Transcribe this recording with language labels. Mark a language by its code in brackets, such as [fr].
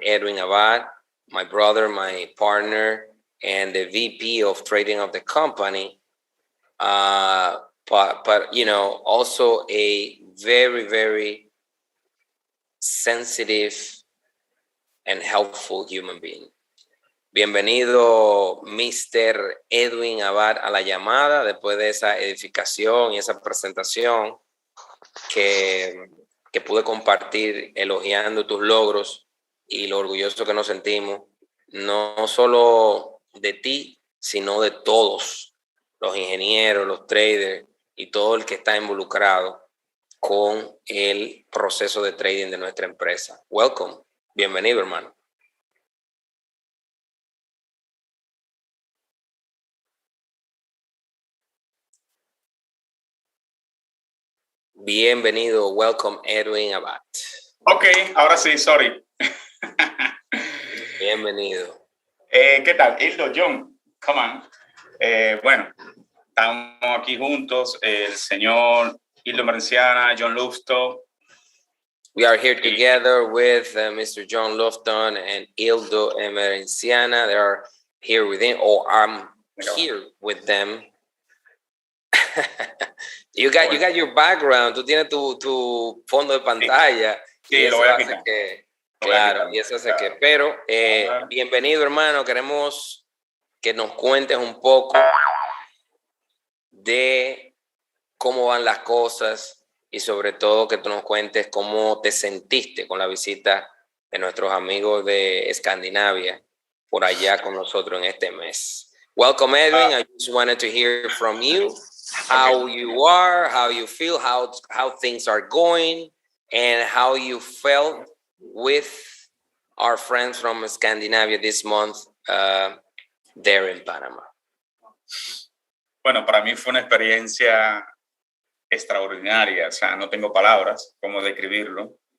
[en] Edwin Abad, my brother, my partner, and the VP of trading of the company. But also a very, very sensitive and helpful human being. [es] Bienvenido, Mr. Edwin Abad, a la llamada después de esa edificación y esa presentación que pude compartir elogiando tus logros y lo orgulloso que nos sentimos, no solo de ti, sino de todos los ingenieros, los traders y todo el que está involucrado con el proceso de trading de nuestra empresa. [en] Welcome. [es] Bienvenido, hermano. Bienvenido. [en] Welcome, Edwin Abad. [es] Ok, ahora sí, [en] sorry. [es] Bienvenido. ¿Qué tal? Hildo, John, [en] come on. [es] Bueno, estamos aquí juntos, el señor Hildo Merenciana, John Lufto. [en] We are here together with Mr. John Lufton and Hildo Merenciana. They are here with him, or I'm here with them. You got your background, [es] tú tienes tu fondo de pantalla. Sí, y eso lo voy a hace quitar. que, claro, y eso hace que, pero bienvenido, hermano, queremos que nos cuentes un poco de cómo van las cosas y sobre todo que tú nos cuentes cómo te sentiste con la visita de nuestros amigos de Escandinavia por allá con nosotros en este mes. [en] Welcome, Edwin. I just wanted to hear from you how you are, how you feel, how things are going, and how you felt with our friends from Scandinavia this month there in Panama. [es] Bueno, para mí fue una experiencia extraordinaria, o sea, no tengo palabras cómo describirlo.